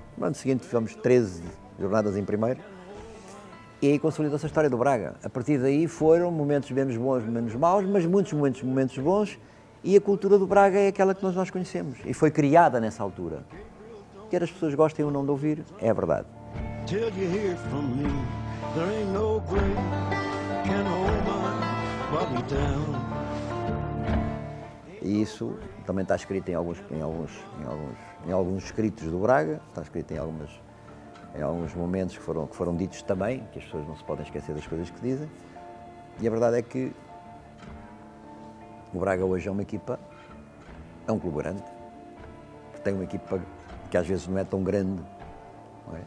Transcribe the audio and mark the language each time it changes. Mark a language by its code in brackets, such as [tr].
[pt] No ano seguinte tivemos 13 jornadas em primeiro e aí consolidou-se a história do Braga. A partir daí foram momentos menos bons, menos maus, mas muitos momentos bons e a cultura do Braga é aquela que nós conhecemos e foi criada nessa altura. Quer as pessoas gostem ou não de ouvir, é a verdade. [en] Till you hear from me, there ain't no grave can hold my body down. [pt] E isso também está escrito em alguns escritos do Braga, está escrito em alguns momentos que foram ditos também, que as pessoas não se podem esquecer das coisas que dizem. E a verdade é que o Braga hoje é uma equipa, é um clube grande, que tem uma equipa que às vezes não é tão grande, não é?